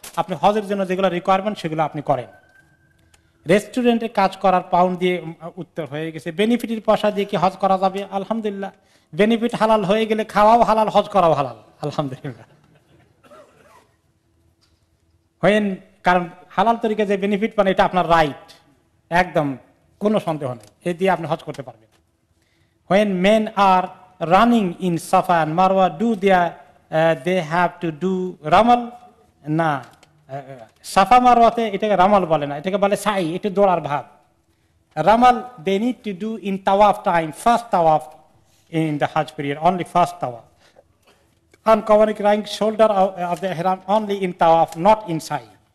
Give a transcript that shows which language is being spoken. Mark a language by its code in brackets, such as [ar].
[bn] আপনি হজের জন্য যেগুলো রিকোয়ারমেন্ট সেগুলো আপনি করেন। রেস্টুরেন্টে কাজ করার পাউন্ড দিয়ে উত্তর হয়ে গেছে, বেনিফিটের পয়সা দিয়ে কি হজ করা যাবে? আলহামদুলিল্লাহ, বেনিফিট হালাল হয়ে গেলে খাওয়াও হালাল, হজ করাও হালাল, আলহামদুলিল্লাহ। কারণ হালাল তরিকে যে বেনিফিট পান এটা আপনার রাইট, একদম কোনো সন্দেহ নেই, এ দিয়ে আপনি হজ করতে পারবেন। [en] When men are running in Safa and Marwa, they have to do ramal? [bn] না, সাফা মারওয়াতে এটাকে রামাল বলে না, এটাকে বলে সাই, এটা দৌড়ার ভাব। [en] রামাল they need to do in তাওয়াফ time, first তাওয়াফ ইন দ্য হজ পিরিয়ড, অনলি ফার্স্ট তাওয়াফ, uncovering right shoulder of the ihram only in tawaf, not in sa'i.